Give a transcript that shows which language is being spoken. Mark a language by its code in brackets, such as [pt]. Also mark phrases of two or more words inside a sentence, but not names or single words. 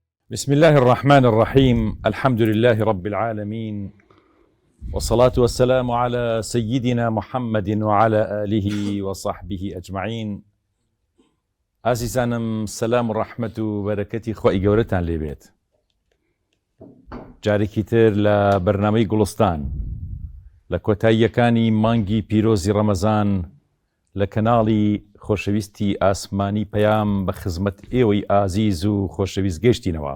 [ar] بسم الله الرحمن الرحيم. الحمد لله رب العالمين، والصلاة والسلام على سيدنا محمد وعلى آله وصحبه أجمعين. [ckb] عزیزانم، سلام و ڕەحمەت و بەرەکەتی خۆی گەورەتان لێبێت. جارێکی تر لە بەرنامەی گوڵستان لە کۆتاییەکانی مانگی پیرۆزی ڕەمەزان لە کەناڵی خۆشەویستی ئاسمانی پەیام بە خزمەت ئێوەی ئازیز و خۆشەویست گەیشتینەوە.